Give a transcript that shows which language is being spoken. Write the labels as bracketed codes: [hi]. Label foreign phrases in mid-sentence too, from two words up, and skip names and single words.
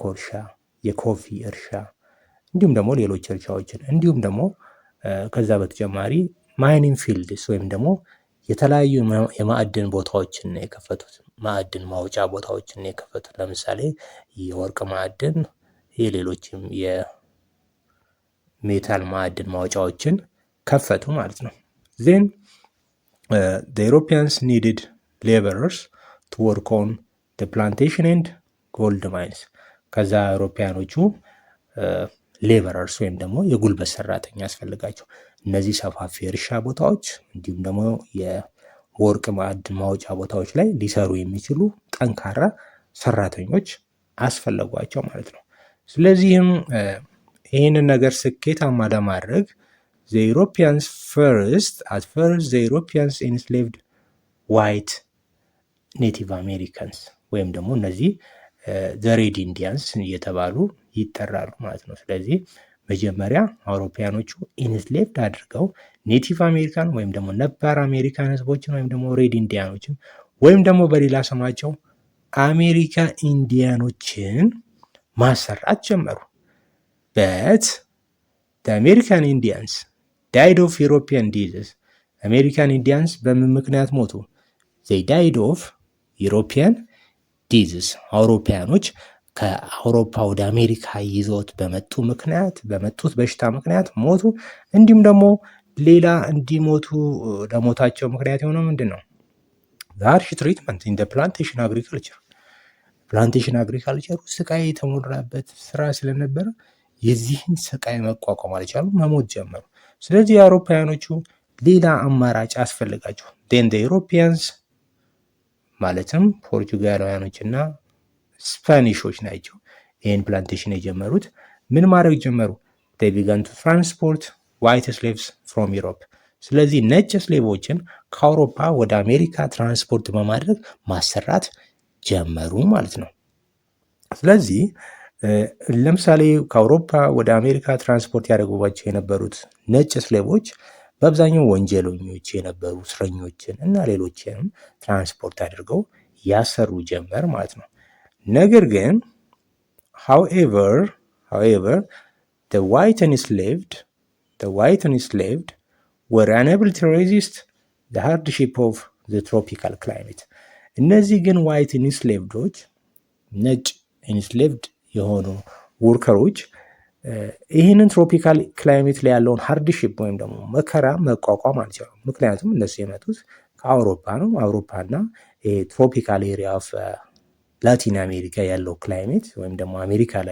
[am] እርሻ፣ የኮፊ እርሻ እንዲሁም ደግሞ ሌሎች እርሻዎችን እንዲሁም ደግሞ ከዛ በተጨማሪ [en] mining fields [am] ወይም ደግሞ የተለያዩ የማዕድን ቦታዎችን የከፈቱት፣ ማዕድን ማውጫ ቦታዎችን የከፈቱት። ለምሳሌ የወርቅ ማዕድን፣ የሌሎችም የሜታል ማዕድን ማውጫዎችን ከፈቱ ማለት ነው። ዜን [en] the Europeans needed laborers to work on the plantation and gold mines። [am] ከዛ አውሮፓያኖቹ ሌበረርስ ወይም ደግሞ የጉልበት ሰራተኛ ያስፈልጋቸው እነዚህ ሰፋፊ እርሻ ቦታዎች እንዲሁም ደግሞ የወርቅ ማዕድን ማውጫ ቦታዎች ላይ ሊሰሩ የሚችሉ ጠንካራ ሰራተኞች አስፈለጓቸው ማለት ነው። ስለዚህም ይህንን ነገር ስኬታማ ለማድረግ [en] the Europeans at first the Europeans enslaved white native Americans [am] ወይም ደግሞ እነዚህ [en] the [am] red Indians እየተባሉ ይጠራሉ ማለት ነው። ስለዚህ መጀመሪያ አውሮፓያኖቹ ኢንስሌቭድ አድርገው [en] Native American [am] ወይም ደግሞ ነባር አሜሪካን ህዝቦችን ወይም ደግሞ ሬድ ኢንዲያኖችን ወይም ደግሞ በሌላ ስማቸው አሜሪካ ኢንዲያኖችን ማሰራት ጀመሩ። [en] but the American Indians died of European disease። American Indians [am] በምን ምክንያት ሞቱ? [en] they died of European disease። [am] አውሮፓያኖች ከአውሮፓ ወደ አሜሪካ ይዘውት በመጡት በሽታ ምክንያት ሞቱ። እንዲሁም ደግሞ ሌላ እንዲሞቱ ለሞታቸው ምክንያት የሆነው ምንድን ነው? [en] harsh treatment in plantation agriculture። plantation agriculture [am] ስቃይ የተሞላበት ስራ ስለነበረ የዚህን ስቃይ መቋቋም አልቻሉም፣ መሞት ጀመሩ። ስለዚህ የአውሮፓውያኖቹ ሌላ አማራጭ አስፈልጋቸው። [en] then Europeans [am] ማለትም ፖርቹጋላውያኖች እና ስፓኒሾች ናቸው ይህን ፕላንቴሽን የጀመሩት። ምን ማድረግ ጀመሩ? [en] they began to transport white slaves from Europe። [am] ስለዚህ ነጭ ስሌቮችን ከአውሮፓ ወደ አሜሪካ ትራንስፖርት በማድረግ ማሰራት ጀመሩ ማለት ነው። ስለዚህ ለምሳሌ ከአውሮፓ ወደ አሜሪካ ትራንስፖርት ያደረጉባቸው የነበሩት ነጭ ስሌቮች በአብዛኛው ወንጀለኞች የነበሩ እስረኞችን እና ሌሎችንም ትራንስፖርት አድርገው ያሰሩ ጀመር ማለት ነው። ነገር ግን however [en] the white enslaved were unable to resist the hardship of the tropical climate። [am] እነዚህ ግን [en] white enslaved [am] ነጭ enslaved የሆኑ ወርከሮች ይህንን [en] tropical climate [am] ላይ ያለውን ሃርድሺፕ ወይም ደግሞ መከራ መቋቋም አልቻሉም። ምክንያቱም እነሱ የመጡት ከአውሮፓ ነው። አውሮፓና [en] tropical area of Latin America [am] ያለው ክላይሜት ወይም ደግሞ አሜሪካ ላይ